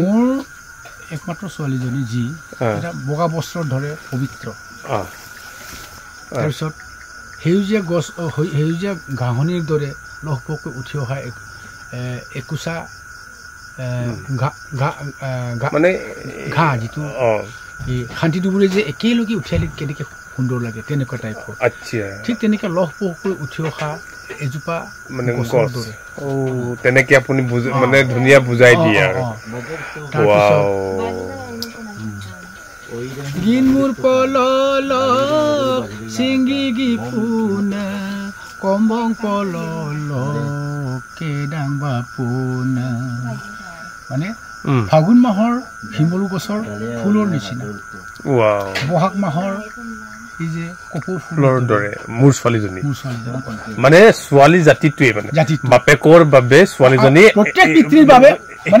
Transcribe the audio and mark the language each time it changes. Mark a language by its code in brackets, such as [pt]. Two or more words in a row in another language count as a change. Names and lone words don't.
[as] মোৰ একমাত্ৰ ছোৱালীজনী যি এটা বগা বস্ত্ৰ ধৰে পবিত্ৰ তাৰপিছত সেউজীয়া গছ সেউজীয়া ঘাঁহনিৰ দৰে লহপহকৈ উঠি অহা একোচা মানে ঘাঁহ যিটো এই শান্তি দুবুৰে যে একেলগে উঠিয়ালে কেনেকৈ সুন্দৰ লাগে তেনেকুৱা টাইপৰ ঠিক তেনেকৈ লহপহকৈ উঠি অহা এজোপা মানে গছৰ দৰে তেনেকৈ আপুনি মানে ধুনীয়া বুজাই দিয়ে আৰু [mrg] Ginmur pololo singgi puna kombong pololo kedang bapuna [as] মানে ফাগুন মাহৰ হিমলু গছৰ ফুলৰ নিচিনা বহাগ মাহৰ এই যে কপৌ ফুলৰ দৰে মোৰ ছোৱালীজনী মানে ছোৱালী জাতিটোৱে মানে বাপেকৰ বাবে ছোৱালীজনী প্ৰত্যেক পিতৃৰ বাবে মানে